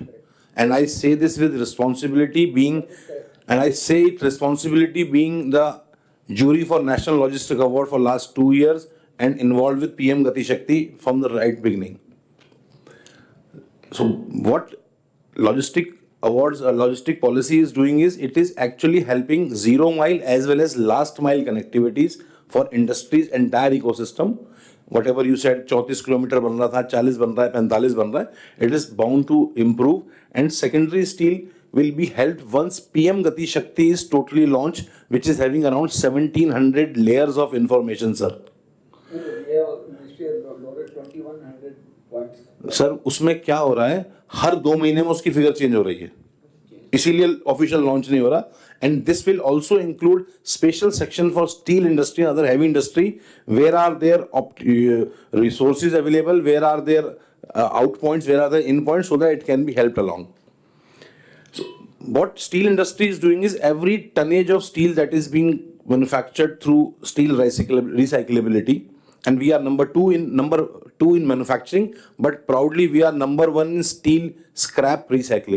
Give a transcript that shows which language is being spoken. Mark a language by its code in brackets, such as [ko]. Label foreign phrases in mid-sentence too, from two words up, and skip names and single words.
[en] And I say this with responsibility being, and I say it responsibility being the jury for National Logistic Award for last 2 years and involved with PM Gati Shakti from the right beginning. So what logistic awards or logistic policy is doing is it is actually helping 0 mile as well as last mile connectivities for industries entire ecosystem. Whatever you said, [hi] 34 kilometer बन रहा था, 40 बन रहा है, 45 बन रहा है, [en] it is bound to improve. And secondary steel will be helped once PM Gati Shakti is totally launched, which is having around 1700 layers of information, sir. [hi] सर उसमें क्या हो रहा है, हर 2 महीने में उसकी [en] figure change [hi] हो रही है, इसीलिए [en] official launch [hi] नहीं हो रहा. [en] and this will also include special section for steel industry other heavy industry, where are their resources available, where are their out points, where are their in points, so that it can be helped along. What steel industry is doing is every tonnage of steel that is being manufactured through steel recyclability, and we are number two in manufacturing, but proudly we are number 1 in steel scrap recycling.